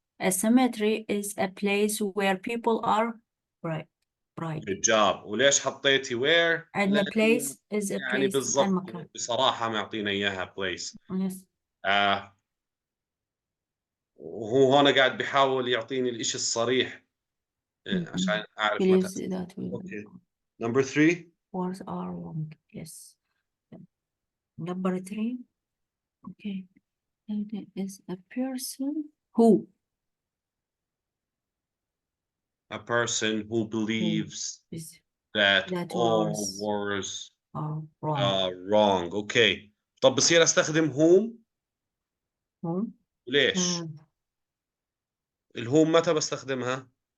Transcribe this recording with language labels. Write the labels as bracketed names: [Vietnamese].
[English] A cemetery is a place where people are bright. Good job. [Arabic] وليش حطيتي where؟ [English] And the place is a [Arabic] يعني [English] place. [Arabic] بالضبط المكان. بصراحة معطينا إياها place. [English] Yes. [Arabic] وهو هون قاعد بيحاول يعطيني الإشي الصريح عشان أعرف متى. [English] Okay. Number 3. Words are wrong. Yes. Number 3. Okay. And it is a person who. A person who believes that all words are wrong. Okay. [Arabic] طب بصير أستخدم whom؟ ليش؟ الهوم متى بستخدمها؟